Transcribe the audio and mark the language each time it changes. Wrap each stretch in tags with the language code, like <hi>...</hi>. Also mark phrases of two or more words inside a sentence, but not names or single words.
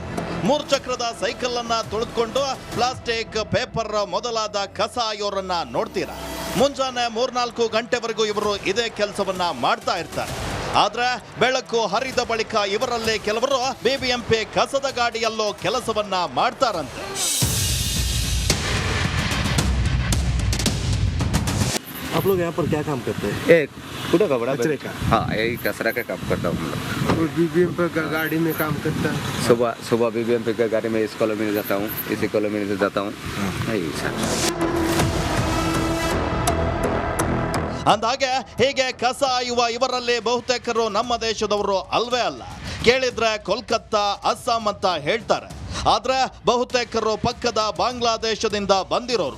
<kn>3 ಚಕ್ರದ ಸೈಕಲ್ ಅನ್ನ ತುಳಿದುಕೊಂಡು ಪ್ಲಾಸ್ಟಿಕ್, ಪೇಪರ್ ಮೊದಲಾದ ಕಸ ಆಯೋರನ್ನ ನೋಡ್ತೀರಾ. ಮುಂಜಾನೆ 3-4 ಗಂಟೆವರೆಗೂ ಇವರು ಇದೇ ಕೆಲಸವನ್ನ ಮಾಡ್ತಾ ಇರ್ತಾರೆ. ಆದ್ರೆ ಬೆಳಕು ಹರಿದ ಬಳಿಕ ಇವರಲ್ಲಿ ಕೆಲವರು BBMP ಕಸದ ಗಾಡಿಯಲ್ಲೋ ಕೆಲಸವನ್ನ ಮಾಡ್ತಾರಂತೆ.</kn> <hi>आप लोग यहाँ पर क्या काम करते हैं? एक कूड़ा का बड़ा कचरे का? हाँ, यही कचरा का काम करता हूँ हम लोग। BBMP गाड़ी में काम करता है? सुबह BBMP का गाड़ी में इस कॉलोनी में जाता हूँ, इसी कॉलोनी में जाता हूँ। यही सर.</hi> <kn>ಅಂದಾಗೆ ಹೀಗೆ ಕಸ ಆಯುವ ಇವರಲ್ಲಿ ಬಹುತೇಕರು ನಮ್ಮ ದೇಶದವರು ಅಲ್ವೇ ಅಲ್ಲ. ಕೇಳಿದ್ರೆ ಕೋಲ್ಕತ್ತಾ, ಅಸ್ಸಾಂ ಅಂತ ಹೇಳ್ತಾರೆ. ಆದ್ರೆ ಬಹುತೇಕರು ಪಕ್ಕದ ಬಾಂಗ್ಲಾದೇಶದಿಂದ ಬಂದಿರೋರು.</kn>